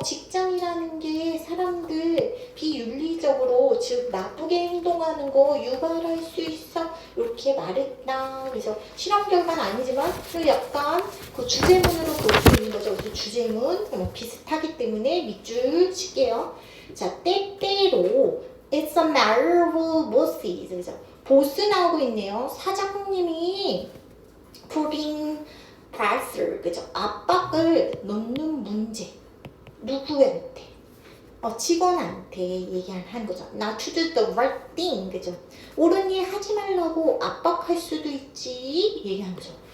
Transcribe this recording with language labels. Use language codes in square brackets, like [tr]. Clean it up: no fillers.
[ko] 직장이라는 게 사람들 비윤리적으로, 즉 나쁘게 행동하는 거 유발할 수 있어. 이렇게 말했다. 그래서 실험 결과는 아니지만 약간 그 주제문으로 볼 수 있는 거죠. 그래서 주제문 비슷하기 때문에 밑줄 칠게요. 자, 때때로 [en] It's a matter of bosses. [ko] 그래서 보스 나오고 있네요. 사장님이 [en] putting pressure, [ko] 그죠? 압박을 넣는 문제. 누구한테? 직원한테 얘기하는 거죠. [en] Not to do the right thing, 그죠? [ko] 옳은 일 하지 말라고 압박할 수도 있지. 얘기하는 거죠.